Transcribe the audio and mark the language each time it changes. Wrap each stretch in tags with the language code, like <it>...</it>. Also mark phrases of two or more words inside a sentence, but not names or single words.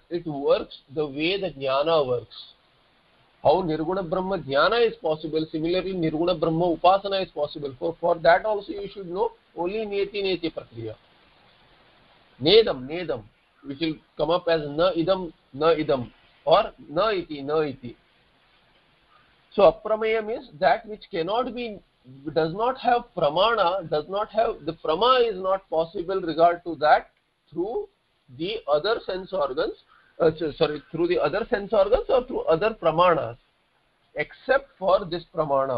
<en>It works the way the Jnana works. How</en> <sa>Nirguna Brahma Dhyana</sa> <en>is possible, similarly</en> <sa>Nirguna Brahma Upasana</sa> <en>is possible. For that also you should know only</en> <sa>Neti Prakriya.</sa> <en>Nedam. which will come up as</en> <sa>na idam,</sa> <en>or</en> <sa>na iti.</sa> <en>So apramayam is that which cannot be, does not have pramana, does not have, the prama is not possible regard to that through the other sense organs, through the other sense organs or through other pramanas, except for this pramana.</en>